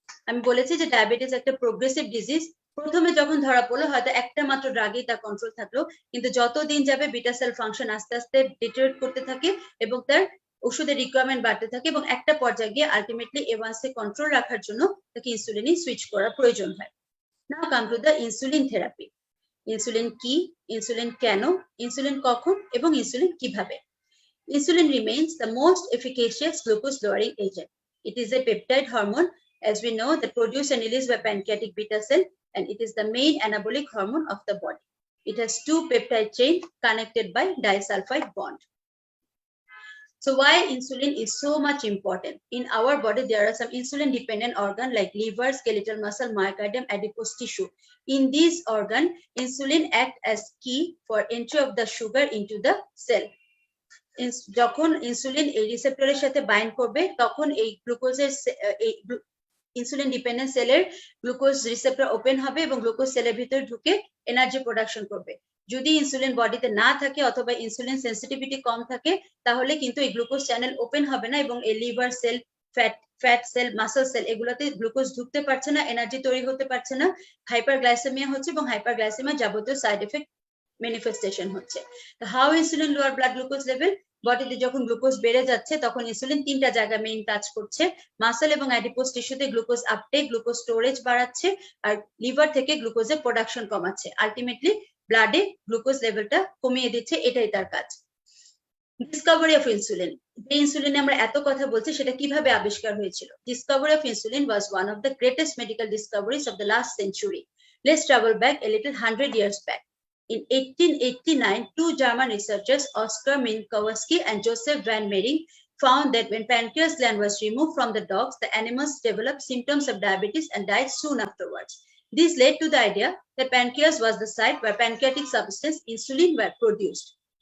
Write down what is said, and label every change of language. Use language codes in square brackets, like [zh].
[bn] আমি বলেছি যে ডায়াবেটিস একটা প্রোগ্রেসিভ ডিজিজ, প্রথমে যখন ধরা পড়লো হয়তো একটা মাত্র ড্রাগেই তার কন্ট্রোল থাকলো, কিন্তু যত দিন যাবে বিটা সেল ফাংশন আস্তে আস্তে ডিটেরিয়রেট করতে থাকে এবং তার ওষুধের রিকোয়ারমেন্ট বাড়তে থাকে এবং একটা পর্যায়ে গিয়ে আলটিমেটলি A1c কন্ট্রোল রাখার জন্য তাকে ইনসুলিনে সুইচ করার প্রয়োজন হয়। [en] Now come to the insulin therapy. [bn] Insulin কি, ইনসুলিন কেন, ইনসুলিন কখন এবং ইনসুলিন কিভাবে? [en] Insulin remains the most efficacious glucose lowering agent. It is a peptide hormone, as we know, that produced and released by pancreatic beta cell, and it is the main anabolic hormone of the body. It has 2 peptide chains connected by disulfide bond. So why insulin is so much important? In our body, there are some insulin dependent organ like liver, skeletal muscle, myocardium, adipose tissue. In these organ, insulin act as key for entry of the sugar into the cell. [bn] যখন insulin এই রিসেপ্টরের সাথে bind করবে, তখন এই গ্লুকোজের insulin dependent সেলের glucose receptor open হবে এবং গ্লুকোজ সেলের ভিতরে ঢুকে এনার্জি প্রোডাকশন করবে। যদি ইনসুলিন বডিতে না থাকে অথবা ইনসুলিন সেন্সিটিভিটি কম থাকে, তাহলে কিন্তু এই গ্লুকোজ চ্যানেল ওপেন হবে না এবং এই liver sell, fat sell, muscle sell, এগুলোতে গ্লুকোজ ঢুকতে পারছে না, এনার্জি তৈরি হতে পারছে না, হাইপারগ্লাইসেমিয়া হচ্ছে এবং হাইপারগ্লাইসেমিয়া যাবতীয় সাইড এফেক্ট ম্যানিফেস্টেশন হচ্ছে। [en] How insulin lower blood glucose level? [bn] বডিতে যখন গ্লুকোজ বেড়ে যাচ্ছে তখন ইনসুলিন তিনটা জায়গা মেইন কাজ করছে, মাসল এবং adipose টিস্যুতে glucose uptake, glucose storage বাড়াচ্ছে, আর লিভার থেকে গ্লুকোজের প্রোডাকশন কমাচ্ছে, আলটিমেটলি ব্লাডে গ্লুকোজ লেভেলটা কমিয়ে দিচ্ছে, এটাই তার কাজ। [en] discovery of insulin, [bn] যে ইনসুলিনে আমরা এত কথা বলছি সেটা কিভাবে আবিষ্কার হয়েছিল? [en] Discovery of insulin was one of the greatest medical discoveries of the last century. Let's travel back a little 100 years back. In 1889, 2 German researchers, Oskar Minkowski and Joseph van Mering, found that when pancreas gland was removed from the dogs, the animals developed symptoms of diabetes and died soon afterwards. This led to the idea that pancreas was the site where pancreatic substance insulin were produced.